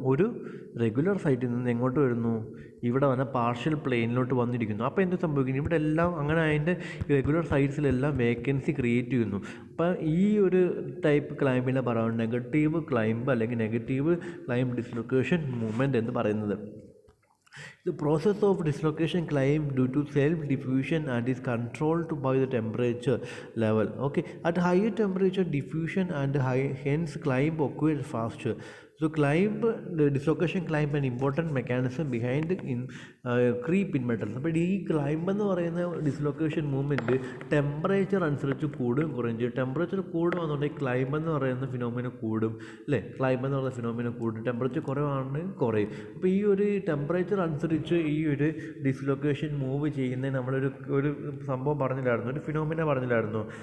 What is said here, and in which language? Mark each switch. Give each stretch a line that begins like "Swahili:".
Malayalam: ഒരു റെഗുലർ സൈറ്റിൽ നിന്ന് എങ്ങോട്ട് വരുന്നു, ഇവിടെ വന്ന പാർഷ്യൽ പ്ലെയിനിലോട്ട് വന്നിരിക്കുന്നു. അപ്പോൾ എന്ത് സംഭവിക്കുന്നു, ഇവിടെ എല്ലാം അങ്ങനെ അതിൻ്റെ റെഗുലർ സൈറ്റ്സിലെല്ലാം വേക്കൻസി ക്രിയേറ്റ് ചെയ്യുന്നു. അപ്പോൾ ഈ ഒരു ടൈപ്പ് ക്ലൈംബിനെ പറയുന്നത് നെഗറ്റീവ് ക്ലൈംബ് അല്ലെങ്കിൽ നെഗറ്റീവ് ക്ലൈംബ് ഡിസ്ലൊക്കേഷൻ മൂവ്മെൻറ്റ് എന്ന് പറയുന്നത്.
English: The process of dislocation climb due to self-diffusion and is controlled by the temperature level. Okay, at higher temperature, diffusion and hence climb occurs faster. So the dislocation climb an important mechanism behind creep in metals.
Malayalam: അപ്പോൾ ഈ climb എന്ന് പറയുന്ന dislocation movement temperature അനുസരിച്ച് കൂടുകയും കുറയും ചെയ്യും. Temperature കൂടുകയാണെന്നുണ്ടെങ്കിൽ climb എന്ന് പറയുന്ന ഫിനോമിന കൂടും അല്ലേ, ക്ലൈംബ് എന്ന് പറയുന്ന ഫിനോമിന കൂടും. ടെമ്പറേച്ചർ കുറവാണെങ്കിൽ കുറയും. അപ്പോൾ ഈ ഒരു ടെമ്പറേച്ചർ അനുസരിച്ച് ഈ ഒരു ഡിസ്ലൊക്കേഷൻ മൂവ് ചെയ്യുന്നതിന് ഒരു സംഭവം പറഞ്ഞില്ലായിരുന്നു, ഒരു ഫിനോമിന പറഞ്ഞില്ലായിരുന്നു.